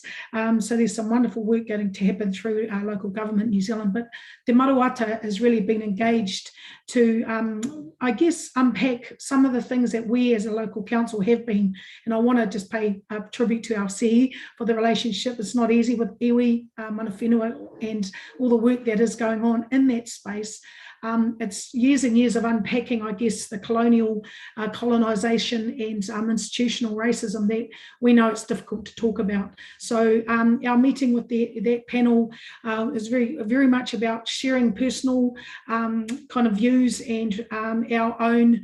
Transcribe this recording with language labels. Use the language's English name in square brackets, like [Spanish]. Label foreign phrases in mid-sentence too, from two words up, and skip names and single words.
[English] So there's some wonderful work going to happen through our local government, New Zealand, but Te Marawata has really been engaged to, I guess, unpack some of the things that we as a local council have been, and I want to just pay tribute to our CE for the relationship. It's not easy with [Māori] iwi, mana whenua, [English] and all the work that is going on in that space. It's years and years of unpacking, I guess, the colonial colonisation and institutional racism that we know it's difficult to talk about. So our meeting with that panel is very much about sharing personal kind of views and our own.